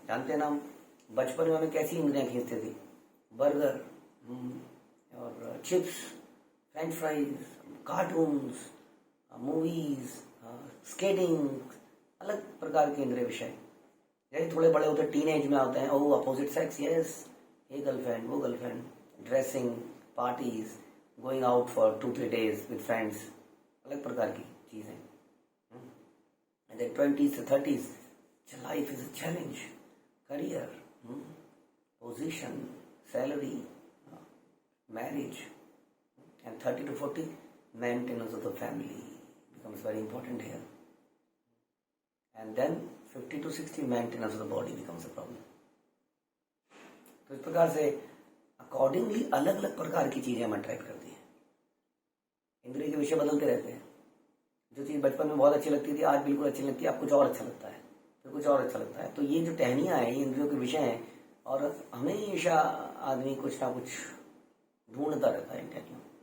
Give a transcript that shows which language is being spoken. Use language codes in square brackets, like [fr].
[hi] जानते हैं ना, हम बचपन में हमें कैसी इंद्रियां खींचती थी? बर्गर और chips, French fries, cartoons, movies, skating, अलग प्रकार के इंद्रिय विषय। जैसे थोड़े बड़े होते टीनेज में होते हैं, ओह अपोजिट सेक्स, यस, ये गर्लफ्रेंड, वो girlfriend, dressing, parties, [en] going out for 2-3 days with friends, [hi] अलग प्रकार की चीजें। [en] And then 20s to 30s, life is a challenge, career, position, salary, marriage, and 30 to 40, maintenance of the family becomes very important here. And then 50 to 60, maintenance of the body becomes a problem. [hi] तो इस प्रकार से accordingly अलग अलग प्रकार की चीजें हम अट्रैक्ट करती हैं। इंद्रिय के विषय बदलते रहते हैं। जो चीज़ बचपन में बहुत अच्छी लगती थी आज बिल्कुल अच्छी लगती है, अब कुछ और अच्छा लगता है, फिर कुछ और अच्छा लगता है। तो ये जो टहनियाँ हैं ये इंद्रियों के विषय हैं, और हमेशा आदमी कुछ ना कुछ ढूंढता रहता है इन टहनियों।